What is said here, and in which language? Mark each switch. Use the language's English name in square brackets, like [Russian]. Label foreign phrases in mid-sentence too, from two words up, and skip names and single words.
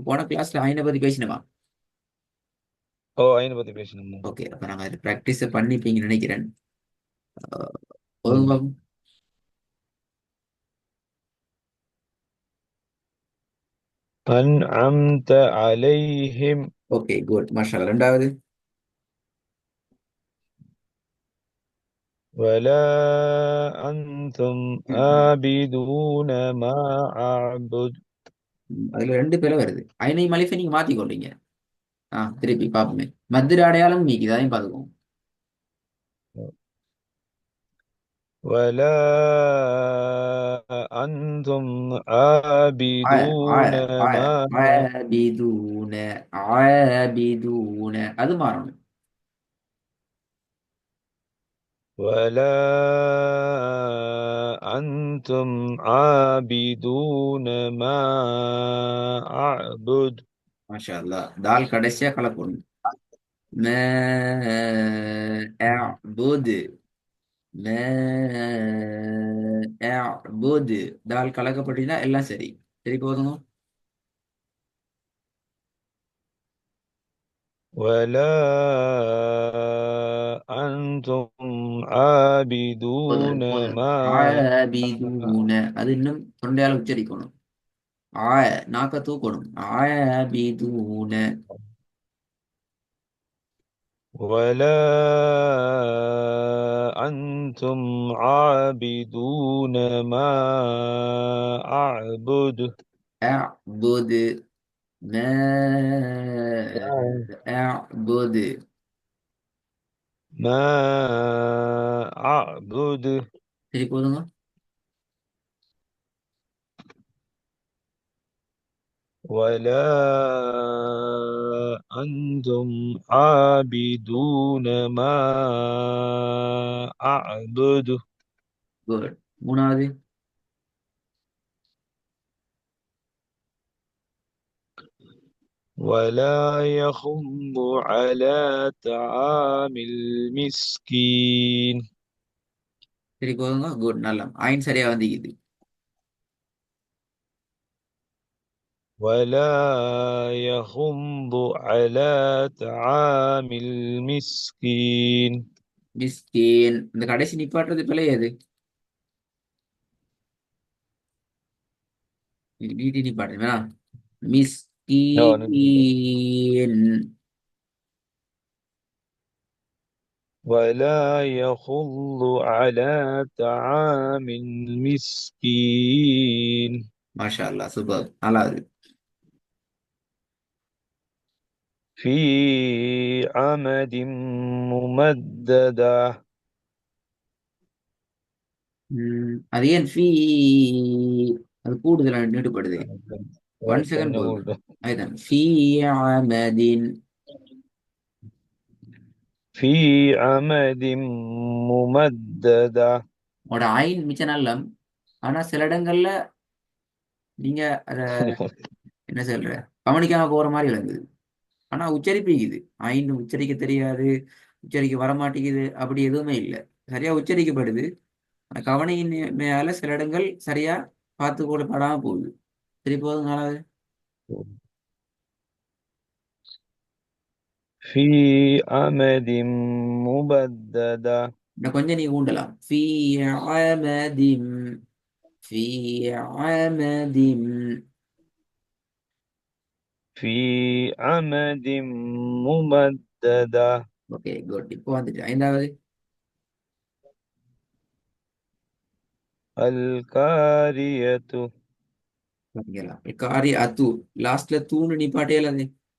[Tamil] போன கிளாஸ்ல ஐனை பத்தி பேசினோமா? ஓ ஐனை பத்தி பேசணுமா? ஓகே, அப்ப நாங்க அதை ப்ராக்டிஸ் பண்ணிப்பீங்கன்னு நினைக்கிறேன். அஹ், ம். ஒழுங்கா. [Arabic] أنعمت عليهم. [English] okay, good. [Arabic] ما شاء الله. [Tamil] ரெண்டாவது. [Arabic] ولا أنتم عابدون ما أعبد. [Tamil] அதுல ரெண்டு பிழை வருது. ஐனை மலிஃபை நீங்க மாத்திக் கொள்றீங்க. திருப்பி பார்ப்போமே. மத்திர அடையாளம் நீக்குது, அதையும் பார்த்துக்கோங்க. [Arabic] ولا أنتم ஆய ஆய عابدون ஆய ما عابدون عابدون [Tamil] அது மாறணும். [Arabic] ولا أنتم عابدون ما أعبد. ما شاء الله. [Tamil] தால் கடைசியா கலக்கணும். [Arabic] ما أعبد ما أعبد [Tamil] தால் கலக்கப்பட்டீங்கன்னா எல்லாம் சரி. சரி போதுங்க. [Arabic] ولا أنتم عابدون [Tamil] போதும் போதும். [Arabic] ما [Tamil] ஆபிதூன அது இன்னும் தொண்டையால உச்சரிக்கணும். ஆய நாக்க தூக்கணும். ஆபிதூன. [Arabic] ولا أنتم عابدون ما أعبد. أعبد ما أعبد. ما أعبد. [Tamil] சரி போதுங்க. [Arabic] ولا أنتم عابدون ما أعبد. [Tamil] குட். மூணாவது. [Arabic] ولا يخض على طعام المسكين. [Tamil] சரி போதுங்க. குட் நல்லா ஆயின் சரியா வந்திக்குது. [Arabic] ولا يخض على طعام المسكين. [Tamil] மிஸ்கீன் இந்த கடைசி நிப்பாட்டுறது பிழை எது? நீட்டி நிப்பாட்டு வேணா. [English] No, no, no. [Tamil] மிஸ்கீன். [Arabic] ولا يخض على طعام المسكين. ما شاء الله [Tamil] சூப்பர் நாலாவது. [Arabic] في عمد ممددة. [Tamil] அது ஏன் ஃபீ அது கூடுதலா நீட்டுப்படுது. [English] one second [Tamil] போதும். [Arabic] نقول [Tamil] அதுதான் [Arabic] في عمد. في عمد ممددة. [Tamil] உங்களோட ஆயின் மிச்ச நல்லம். ஆனா சில இடங்கள்ல நீங்க அத என்ன சொல்ற கவனிக்காம போற மாதிரி விளங்குது. ஆனா உச்சரிப்பிக்குது. ஆயின் உச்சரிக்க தெரியாது, உச்சரிக்க வர மாட்டேங்குது, அப்படி எதுவுமே இல்லை. சரியா உச்சரிக்கப்படுது. ஆனா கவனையின் மேல சில இடங்கள் சரியா பார்த்து கூட படாம போகுது. சரி போதும் நாளாவது. [Arabic] في عمد ممددة. [Tamil] இன்னும் கொஞ்சம் நீங்க ஊண்டலாம். [Arabic] عمد في عمد. في عمد ممددة. [English] okay good. [Tamil] இப்போ வந்துட்டு ஐந்தாவது. [Arabic] القارية. [Tamil] பாத்தீங்களா காரி அத்து லாஸ்ட்ல தூணு நிப்பாட்டே அது.